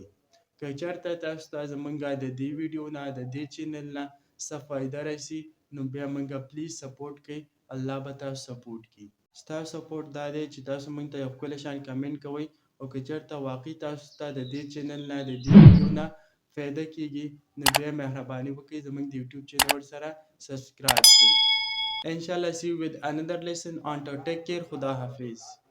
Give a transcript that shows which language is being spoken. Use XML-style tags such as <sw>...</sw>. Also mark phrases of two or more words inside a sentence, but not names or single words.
<ps>که چېرته تاسو ته زموږ د دې ویډیو نه د دې چینل نه څه فایده رسي نو بیا موږ</ps> <en>please support</en> <ps>کوئ. الله به تاسو سپورټ کړي. ستاسو سپورټ دا دی چې تاسو موږ ته یو ښکلی شان کمنټ کوئ او که چېرته واقعي تاسو ته د دې چینل نه د دې ویډیو نه فایده کېږي نو بیا مهرباني وکړئ زموږ د یوټیوب چینل ورسره سبسکرایب کړئ.</ps> <en>انشاءالله see you with another lesson on to take care.</en> <ps>خدا حافظ.</ps>